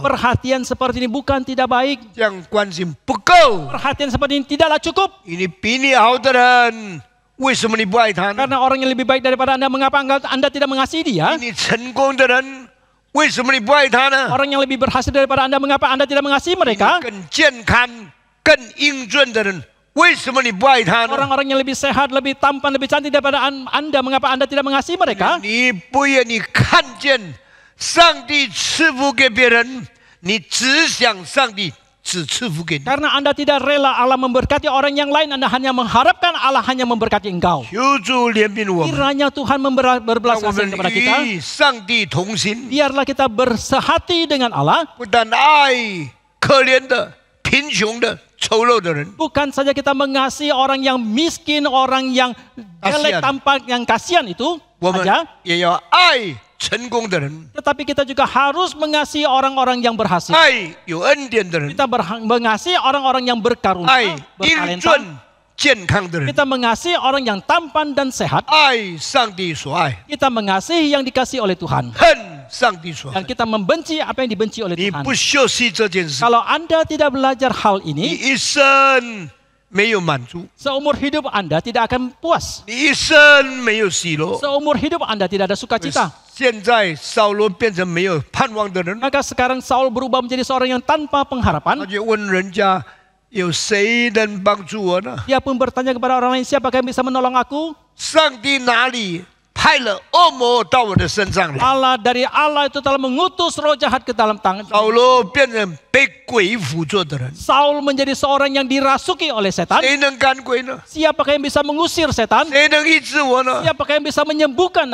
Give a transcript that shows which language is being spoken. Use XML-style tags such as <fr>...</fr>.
<id>Perhatian seperti ini bukan tidak baik.</id> <zh>这样关心不够。</zh> <id>Perhatian seperti ini tidaklah cukup.</id> <zh>你比你好的人，为什么你不爱他呢？</zh> <id>Karena orang yang lebih baik daripada Anda, mengapa Anda tidak mengasihi dia?</id> <zh>比你成功的人，为什么你不爱他呢？</zh> <id>Orang yang lebih berhasil daripada Anda, mengapa Anda tidak mengasihi</id> <zh>比</zh> <id>mereka?</id> <zh>你更健康、更英俊的人，为什么你不爱他呢？</zh> <id>Orang-orang yang lebih sehat, lebih tampan, lebih cantik daripada Anda, mengapa Anda tidak mengasihi mereka?</id> <zh>你不愿意看见上帝赐福给别人，你只想上帝只赐福给你。</zh> <id>Karena Anda tidak rela Allah memberkati orang yang lain, Anda hanya mengharapkan Allah hanya memberkati engkau.</id> <zh>求主怜悯我们，</zh> <id>Kiranya Tuhan berbelas</id> <zh>让我</zh> <id>kasihan</id> <zh>们</zh> <id>kepada kita.</id> <zh>与上帝同心，</zh> <id>Biarlah kita bersehati dengan Allah.</id> <zh>不但爱可怜的、贫穷的、丑陋的人，</zh> <id>Bukan saja kita mengasihi orang yang miskin, orang yang jelek tampak, yang kasihan itu</id> <zh>我们</zh> <id>saja.</id> <zh>也要爱成功的人，</zh> <id>Tetapi kita juga harus mengasihi orang-orang yang berhasil.</id> <zh>爱有恩典的人，</zh> <id>Kita mengasihi orang-orang yang berkarunia,</id> <zh>爱英</zh> <id>bertalenta,</id> <zh>俊健康的人，</zh> <id>Kita mengasihi orang yang tampan dan sehat.</id> <zh>爱上帝所爱，</zh> <id>Kita mengasihi yang dikasihi oleh Tuhan.</id> <zh>恨上帝所</zh> <id>Dan</id> <zh>恨。</zh> <id>kita membenci apa yang dibenci oleh</id> <zh>你</zh> <id>Tuhan.</id> <zh>不学习这件事，</zh> <id>Kalau Anda tidak belajar hal</id> <zh>你</zh> <id>ini,</id> <zh>一生没有满足，</zh> <id>seumur hidup Anda tidak akan puas.</id> <zh>你一生没有喜乐。</zh> <id>Seumur hidup Anda tidak ada sukacita.</id> <zh>现在扫罗变成没有盼望的人，</zh> <id>Maka sekarang Saul berubah menjadi seorang yang tanpa pengharapan.</id> <zh>就问人家有谁能帮助我呢？</zh> <id>Dia pun bertanya kepada orang lain, siapakah yang bisa menolong aku?</id> <zh>上帝哪里派了恶魔到我的身上来？</zh> <id>Dari Allah itu telah mengutus roh jahat ke dalam tangan.</id> <zh>扫罗变成被鬼辅助的人，</zh> <id>Saul menjadi seorang yang dirasuki oleh setan.</id> <zh>谁能赶鬼呢？</zh> <id>Siapakah yang bisa mengusir setan?</id> <zh>谁能医治我呢？</zh> <id>Siapakah yang bisa menyembuhkan</id>